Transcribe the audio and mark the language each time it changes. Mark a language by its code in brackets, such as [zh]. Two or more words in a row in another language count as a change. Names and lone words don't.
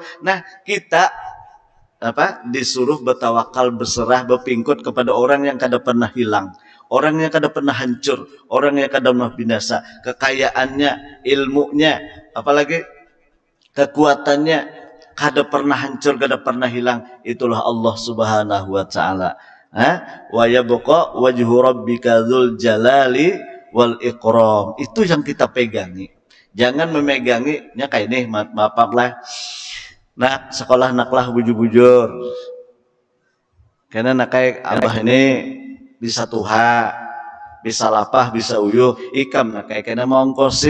[bjn] Nah kita apa disuruh bertawakal, berserah, berpingkut kepada orang yang kada pernah hilang, orang yang kada pernah hancur, orang yang kada pernah binasa. Kekayaannya, ilmunya, apalagi kekuatannya kada pernah hancur, kada pernah hilang. [ar] Itulah الله سبحانه وتعالى ويبقى وجه ربك ذو الجلال والإكرام. [id] Itu yang kita pegangi. Jangan memeganginya kayak ini, maaf lah. [bjn] Nah, sekolah naklah bujur-bujur. Karena nak kayak abah ini bisa tuha, bisa lapah, bisa uyuh, ikam nak kayak kena mau ongkosi.